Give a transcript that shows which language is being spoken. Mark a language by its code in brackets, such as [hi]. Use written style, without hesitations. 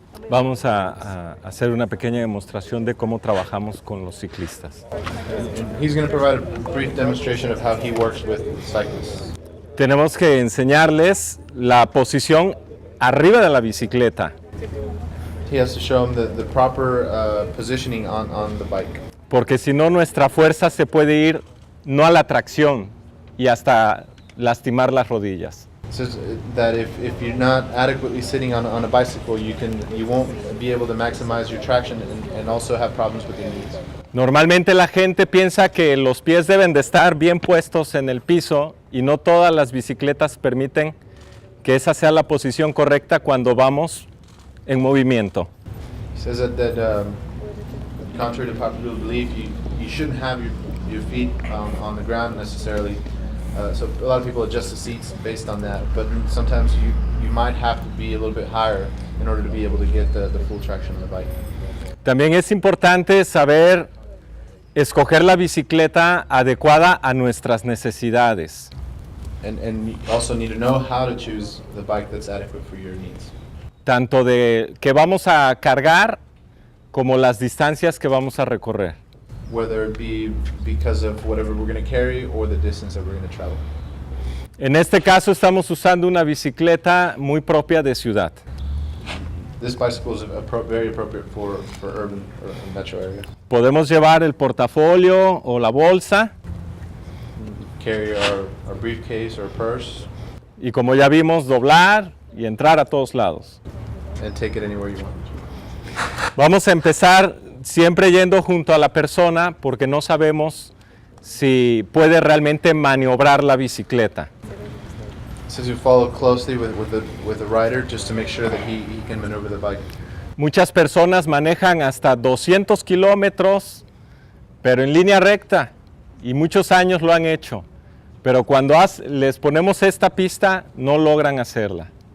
[es] Vamos a hacer una pequeña demostración de cómo trabajamos con los ciclistas. [en] He's going to provide a brief demonstration of how he works with cyclists. [es] Tenemos que enseñarles la posición arriba de la bicicleta, [en] He has to show them the proper positioning on the bike. [es] porque si no nuestra fuerza se puede ir no a la tracción y hasta lastimar las rodillas. [en] It says that if you're not adequately sitting on a bicycle, you won't be able to maximize your traction and also have problems with your knees. [es] Normalmente la gente piensa que los pies deben de estar bien puestos en el piso y no todas las bicicletas permiten que esa sea la posición correcta cuando vamos en movimiento. [en] It says that contrary to popular belief, you shouldn't have your feet on the ground necessarily. So a lot of people adjust the seats based on that, but sometimes you might have to be a little bit higher in order to be able to get the full traction on the bike. [es] También es importante saber escoger la bicicleta adecuada a nuestras necesidades. [en] And you also need to know how to choose the bike that's adequate for your needs. [es] Tanto de que vamos a cargar como las distancias que vamos a recorrer. [en] Whether it be because of whatever we're going to carry or the distance that we're going to travel. [es] En este caso estamos usando una bicicleta muy propia de ciudad. [en] This bicycle is very appropriate for urban or metro area. [es] Podemos llevar el portafolio o la bolsa [en] Carry our briefcase or purse [es] y, como ya vimos, doblar y entrar a todos lados. [en] and take it anywhere you want. [es] Vamos a empezar siempre yendo junto a la persona porque no sabemos si puede realmente maniobrar la bicicleta. [en] It says you follow closely with the rider just to make sure that he can maneuver the bike. [es] Muchas personas manejan hasta 200 kilómetros, pero en línea recta, y muchos años lo han hecho. Pero cuando les ponemos esta pista, no logran hacerla.